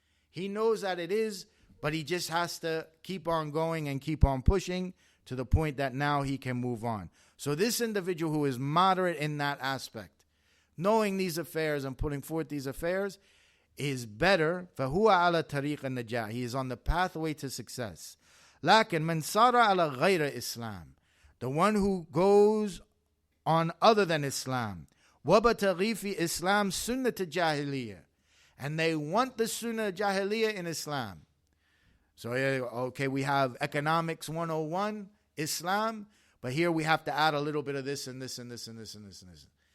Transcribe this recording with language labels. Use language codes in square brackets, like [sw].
[en] He knows that it is, but he just has to keep on going and keep on pushing to the point that now he can move on. So this individual who is moderate in that aspect, knowing these affairs and putting forth these affairs, is better. [ar] فَهُوَ عَلَى طَرِيقِ النَّجَاةِ. [en] He is on the pathway to success. [ar] لكن من صار على غير Islam. [en] The one who goes on other than Islam. [ar] وَبَتَغِي فِي Islam سُنَّةَ جَاهِلِيَّةِ. [en] And they want the sunnah jahiliyyah in Islam. So, okay, we have economics 101, Islam, but here we have to add a little bit of this and this and this and this and this and this.